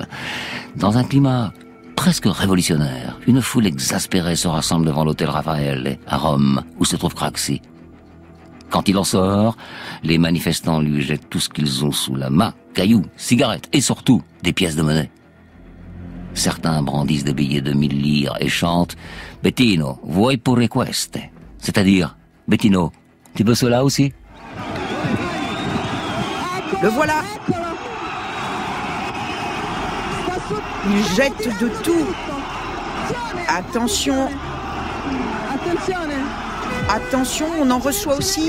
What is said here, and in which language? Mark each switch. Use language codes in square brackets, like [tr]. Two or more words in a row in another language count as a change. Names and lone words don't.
[fr] Dans un climat presque révolutionnaire, une foule exaspérée se rassemble devant l'hôtel Raffaele, à Rome, où se trouve Craxi. Quand il en sort, les manifestants lui jettent tout ce qu'ils ont sous la main, cailloux, cigarettes et surtout des pièces de monnaie. Certains brandissent des billets de 1000 lire et chantent « Bettino, [it] vuoi pure queste ?» [fr] C'est-à-dire « Bettino, tu veux cela aussi ?» Le voilà. Il jette de tout. Attention. Attention, on en reçoit aussi.